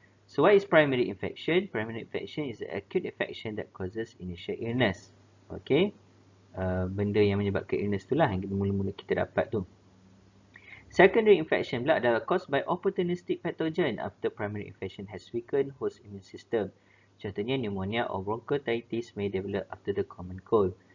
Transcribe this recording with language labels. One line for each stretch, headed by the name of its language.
English: So what is primary infection? Primary infection is an acute infection that causes initial illness. Okay.
Malay: Benda yang menyebabkan illness itulah yang mula-mula kita dapat tu.
English: Secondary infection
Malay: pula adalah
English: caused by opportunistic pathogen after primary infection has weakened host immune system.
Malay: Contohnya
English: pneumonia or bronchitis may develop after the common cold.